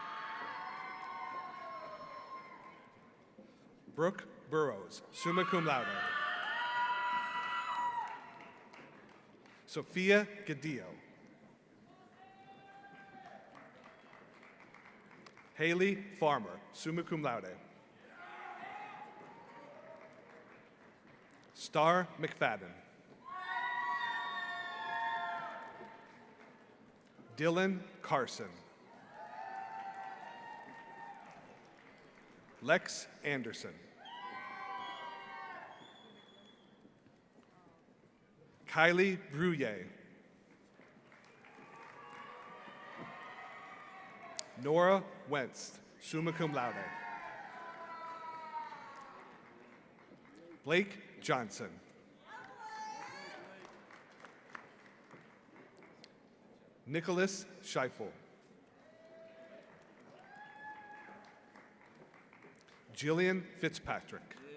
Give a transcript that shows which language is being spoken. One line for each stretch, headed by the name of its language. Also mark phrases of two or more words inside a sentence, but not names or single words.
English: Brooke Burrows,
Latin: summa cum laude.
English: Sophia Gadillo. Haley Farmer,
Latin: summa cum laude.
English: Star McFadden. Dylan Carson. Lex Anderson. Kylie Brouillet. Nora Wentz,
Latin: summa cum laude.
English: Blake Johnson. Nicholas Scheifel. Jillian Fitzpatrick.